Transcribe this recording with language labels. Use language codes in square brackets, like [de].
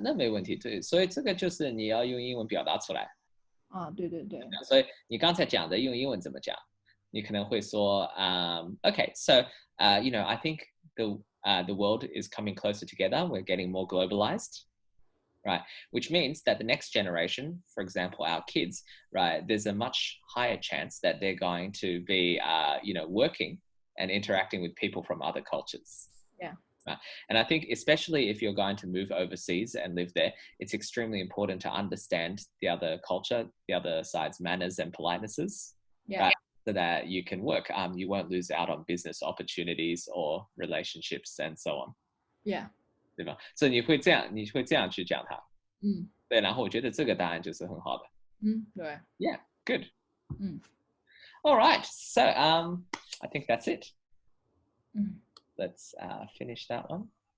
[zh] 那没问题，对，所以这个就是你要用英文表达出来。对。所以你刚才讲的用英文怎么讲？你可能会说， [en] Okay, so you know, I think the world is coming closer together. We're getting more globalized. Right, which means that the next generation, for example, our kids, right, there's a much higher chance that they're going to be, working and interacting with people from other cultures. Yeah. Right? And I think, especially if you're going to move overseas and live there, it's extremely important to understand the other culture, the other side's manners and politenesses, Yeah. right? So that you can work. You won't lose out on business opportunities or relationships and so on. Yeah. [zh] 对吧？所以你会这样去讲它。对，然后我觉得这个答案就是很好的。对。 [en] Yeah, good. All right, so I think that's it. Let's finish that one.